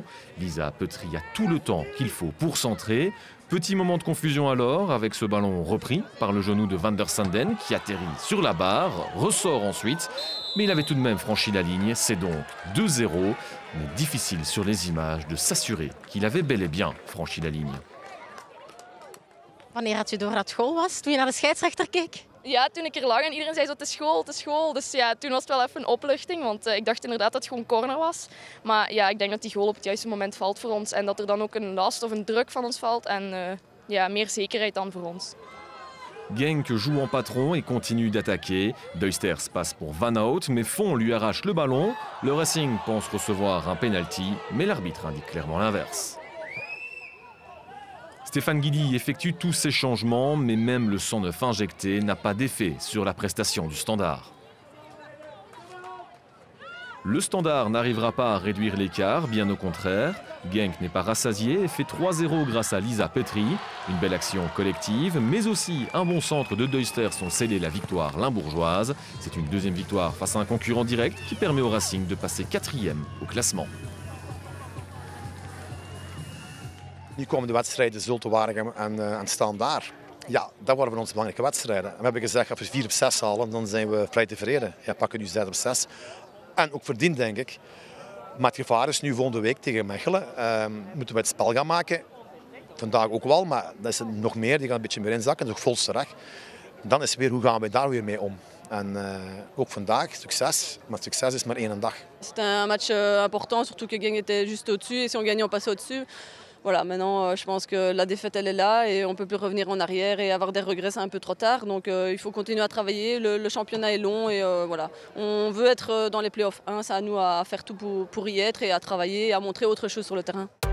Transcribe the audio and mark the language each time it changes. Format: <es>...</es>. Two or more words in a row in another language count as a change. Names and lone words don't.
<fr>Lisa Petry a tout le temps qu'il faut pour centrer. Petit moment de confusion alors avec ce ballon repris par le genou de Van der Sanden qui atterrit sur la barre, ressort ensuite. Mais il avait tout de même franchi la ligne, c'est donc 2-0. Mais difficile sur les images de s'assurer qu'il avait bel et bien franchi la ligne.</fr> <nl>Wanneer had je door dat goal was? Toen je naar de scheidsrechter keek? Ja, toen ik er lag en iedereen zei zo, het is goal, het is goal. Dus ja, toen was het wel even een opluchting, want ik dacht inderdaad dat het gewoon corner was. Maar ja, ik denk dat die goal op het juiste moment valt voor ons en dat er dan ook een last of een druk van ons valt en ja, meer zekerheid dan voor ons.</nl> <fr>Genk joue en patron et continue d'attaquer. Duisters passe pour Van Hout, mais Font lui arrache le ballon. Le Racing pense recevoir un penalty, mais l'arbitre indique clairement l'inverse. Stéphane Guidi effectue tous ces changements, mais même le 109 injecté n'a pas d'effet sur la prestation du Standard. Le Standard n'arrivera pas à réduire l'écart, bien au contraire. Genk n'est pas rassasié et fait 3-0 grâce à Lisa Petry. Une belle action collective, mais aussi un bon centre de Duisters ont scellé la victoire limbourgeoise. C'est une deuxième victoire face à un concurrent direct qui permet au Racing de passer 4e au classement.</fr> <nl>Nu komen de wedstrijden Zulte Waregem en Standaard. Ja, dat worden voor ons belangrijke wedstrijden. We hebben gezegd dat we 4 op 6 halen, dan zijn we vrij tevreden. Ja, pakken nu 6 op 6. En ook verdiend, denk ik. Maar het gevaar is nu volgende week tegen Mechelen. Moeten we het spel gaan maken. Vandaag ook wel, maar dat is nog meer. Die gaan een beetje meer inzakken. Dat is ook volste recht. Dan is weer hoe gaan we daar weer mee om. En ook vandaag, succes. Maar succes is maar 1 dag.</nl> <fr>C'était un match important, surtout que Genk était juste au-dessus. Et si on gagnait, on passait au-dessus. Voilà, maintenant je pense que la défaite elle est là et on ne peut plus revenir en arrière et avoir des regrets c'est un peu trop tard. Donc il faut continuer à travailler, le championnat est long et voilà. On veut être dans les playoffs, hein, c'est à nous à faire tout pour y être et à travailler et à montrer autre chose sur le terrain.</fr>